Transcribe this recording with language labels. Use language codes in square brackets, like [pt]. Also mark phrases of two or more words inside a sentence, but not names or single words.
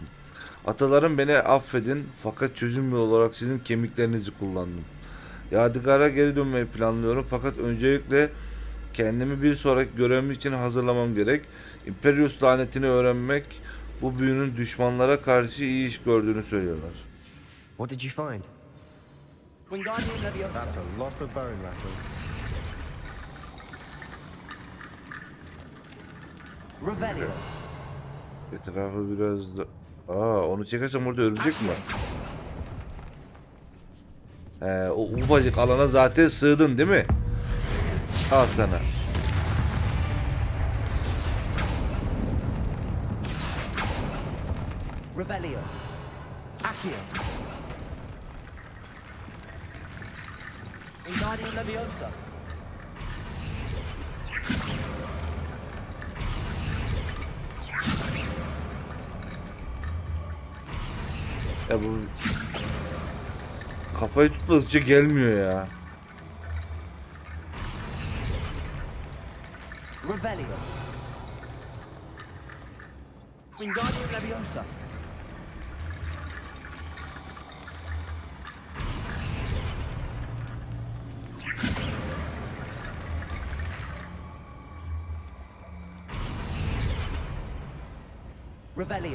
[tr] Atalarım beni affedin fakat çözüm yolu olarak sizin kemiklerinizi kullandım. Yadigar'a geri dönmeyi planlıyorum fakat öncelikle kendimi bir sonraki görevim için hazırlamam gerek. Imperius lanetini öğrenmek bu büyünün düşmanlara karşı iyi iş gördüğünü söylüyorlar. [en] What did you find? [la] Wingardium Leviosa. [en] That's a lot of bone rattle. [la] Revelio. [tr] Etrafı biraz da... onu çekersem orada örümcek mi var? O ufacık alana zaten sığdın değil mi? Al sana. [la] Revelio. Accio. Wingardium Leviosa. [tr] Ya bu kafayı tutmadıkça gelmiyor ya. [la] Revelio. Wingardium Leviosa. Revelio.